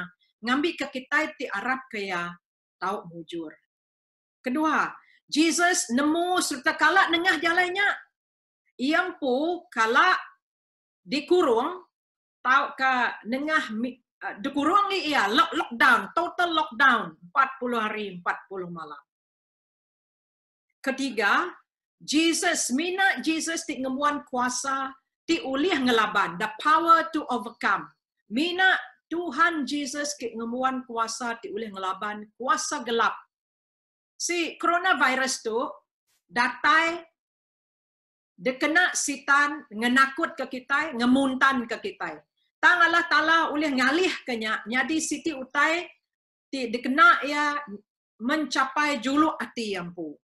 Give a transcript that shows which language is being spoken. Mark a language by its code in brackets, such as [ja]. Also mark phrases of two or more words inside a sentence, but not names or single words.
[iba] Ngambil ke kita ti Arab kaya tau mujur. Kedua, Jesus nemu serta kala nengah jalannya. Yang pu kala dikurung, tau ke nengah dikurung ni ia lockdown, [en] total lockdown [iba] 40 hari 40 malam. Ketiga, Jesus mina Jesus ti ngemuan kuasa ti ulih ngelaban, [en] the power to overcome. [iba] Mina Tuhan Jesus ki ngemuan kuasa ti ulih ngelaban kuasa gelap. Si coronavirus tu datai dekena sitan ngenakut ke kita, ngemuntan ke kita. Tang Allah Ta'ala ulih ngalih kenya, nyadi siti utai ti dekena ia mencapai juluk ati yampu.